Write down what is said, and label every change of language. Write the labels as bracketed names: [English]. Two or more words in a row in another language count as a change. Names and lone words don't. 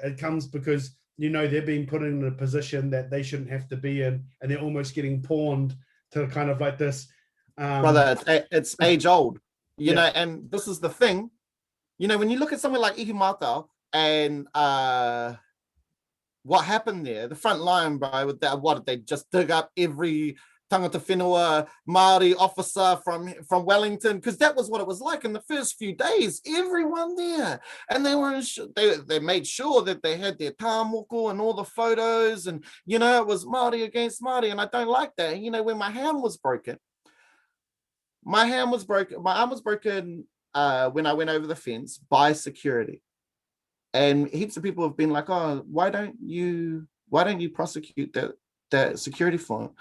[English] It comes because, you know, they're being put in a position that they shouldn't have to be in, and they're almost getting pawned to kind of like this. Brother, it's age old, you know, and this is the thing, you know, when you look at somewhere like Ihumātao and what happened there, the front line, bro, with that, what did they just dig up every [Māori] tangata whenua [English] Māori officer from Wellington, because that was what it was like in the first few days, everyone there, and they made sure that they had their tāmoko and all the photos, and you know, it was Māori against Māori, and I don't like that. You know, when my arm was broken when I went over the fence by security, and heaps of people have been like, oh, why don't you prosecute that security for him?